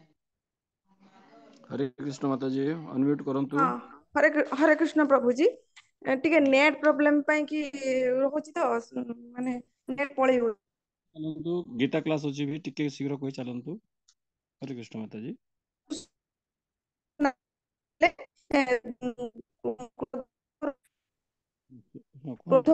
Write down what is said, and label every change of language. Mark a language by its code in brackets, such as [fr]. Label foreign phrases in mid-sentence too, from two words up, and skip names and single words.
[hi] हरे कृष्ण माताजी अनम्यूट करंतु। हरे कृष्ण प्रभुजी। [or] ଟିକେ [en] net problem [or] ପାଇଁ କି ରହୁଛି ତ ମାନେ ନେଟ୍ ପଳେଇବ। ଚାଲନ୍ତୁ ଗୀତା କ୍ଲାସ୍ ଅଛି ବି ଟିକେ ଶୀଘ୍ର କହି ଚାଲନ୍ତୁ। ହରେ କୃଷ୍ଣ ମାତାଜୀ। ହଁ କୁହନ୍ତୁ।